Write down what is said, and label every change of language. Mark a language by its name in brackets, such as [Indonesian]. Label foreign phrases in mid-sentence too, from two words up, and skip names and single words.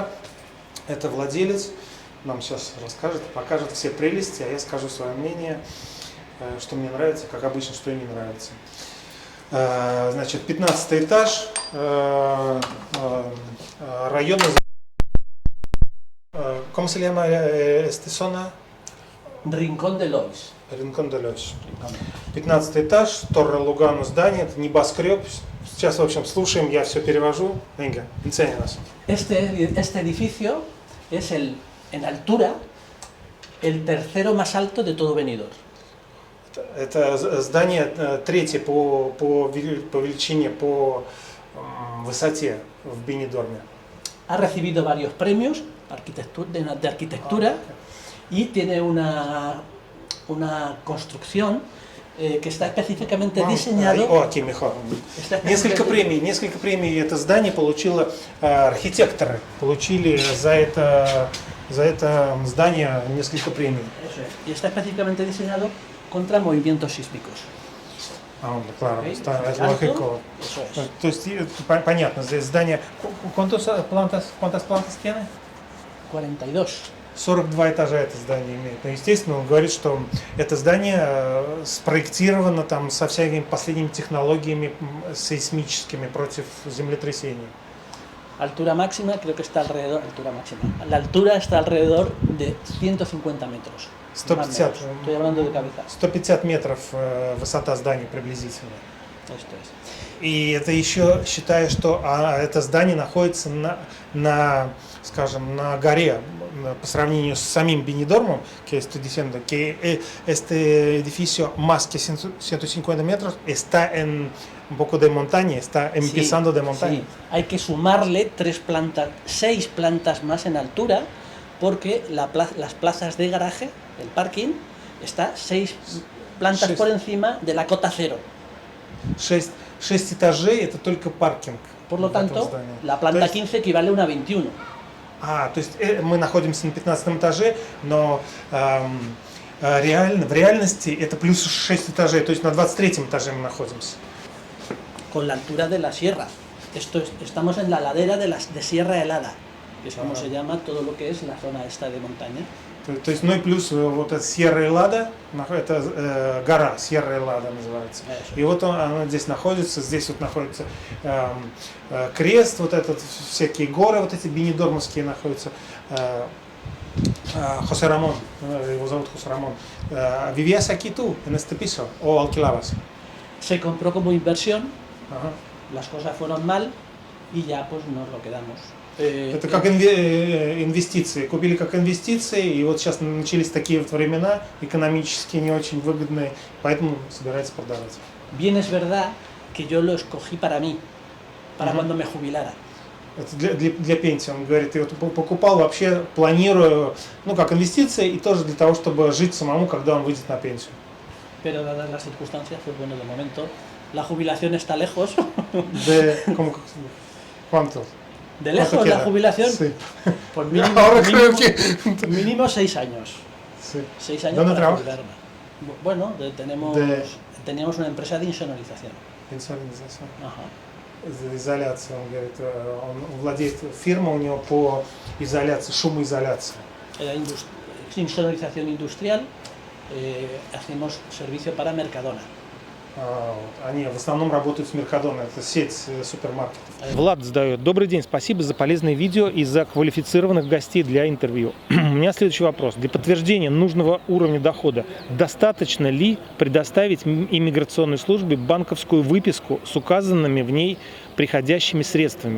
[Russian] Это владелец нам сейчас расскажет, покажет все прелести, а я скажу свое мнение, что мне нравится, как обычно, что и не нравится. Значит, 15 этаж, район... [Spanish] ¿Cómo se llama esta zona? Rincón de Lois. [Russian] Ринкон де Льос. 15 этаж, Торре Лугано здание, это небоскреб. Сейчас, в общем, слушаем, я все перевожу. [Spanish] Venga, enséñanos. Este edificio es en altura el tercero más alto de todo Benidorm. [Russian] Это здание третье по величине, по высоте в Бенидорме. [Spanish] Ha recibido varios premios de arquitectura y tiene una construcción que está específicamente diseñado. Aquí mejor. [Russian] Несколько премий это здание получило архитекторы. Получили за это здание несколько премий. [Spanish] Y está específicamente diseñado contra movimientos sísmicos. Claro, es lógico. Eso es. [Russian] То есть понятно, здесь здание. [Spanish] ¿Cuántas plantas tiene? 42. [Russian] 42 этажа это здание имеет. Но, естественно, он говорит, что это здание спроектировано там со всякими последними технологиями сейсмическими против землетрясений. [Spanish] Altura máxima creo que está alrededor, la altura está alrededor de 150 metros. 150. Estoy hablando de cabeza. [Russian] 150 метров высота здания приблизительно. [Spanish] Esto es. [Russian] И это еще считая, что это здание находится на горе, по sравнению с самим Benidorm, [Spanish] que estoy diciendo que este edificio más que 150 metros está en un poco de montaña, está empezando de montaña. Sí, hay que sumarle 6 plantas más en altura, porque las plazas de garaje, el parking, está 6 plantas por encima de la cota cero. [Russian] 6 этажей это только паркинг. [Spanish] Por lo [Russian] в этом [Spanish] tanto, [Russian] здании. [Spanish] la planta [Russian] То есть- [Spanish] 15 equivale a una 21. [Russian] То есть мы находимся на 15 этаже, но реально, в реальности это плюс 6 этажей, то есть на 23 этаже мы находимся. [Spanish] Con la altura de la sierra. Estamos en la ladera de Sierra Helada, que es como se llama todo lo que es la zona esta de montaña. [Russian] То есть, ну и плюс вот эта Сьерра Элада, это гора Сьерра Элада называется. И вот она здесь находится, здесь вот находится крест, вот этот, всякие горы, вот эти бенидормовские находятся. José Ramón, его зовут José Ramón. [Spanish] ¿Vivías aquí tú, en este piso, o alquilabas? Se compró como inversión, [Russian] Ага. [Spanish] las cosas fueron mal y ya pues nos lo quedamos. [Russian] Это как инвестиции. Купили как инвестиции, и вот сейчас начались такие вот времена, экономически не очень выгодные, поэтому собирается продавать. [Spanish] Bien es verdad que yo lo escogí para mí, para cuando me jubilara. [Russian] Это для пенсии. Он говорит, я вот покупал вообще, планирую, ну как инвестиции, и тоже для того, чтобы жить самому, когда он выйдет на пенсию. [Spanish] Pero dadas las circunstancias, pues bueno, de momento la jubilación está lejos. ¿Cuánto? ¿De lejos la jubilación? Sí. Pues Ahora creo que... mínimo 6 años. Sí. 6 años ¿Dónde para trabajas? jubilarme. Bueno, teníamos una empresa de insonorización. [Russian] Инсолидизация. [Spanish] Ajá. [Russian] Изоляция, он говорит, он владеет фирма у него по изоляции, шумоизоляции. [Spanish] Era insonorización industrial, hacemos servicio para Mercadona. [Russian] Они в основном работают с Меркадона, это сеть супермаркетов. Влад задает. Добрый день, спасибо за полезное видео и за квалифицированных гостей для интервью. У меня следующий вопрос. Для подтверждения нужного уровня дохода достаточно ли предоставить иммиграционной службе банковскую выписку с указанными в ней приходящими средствами?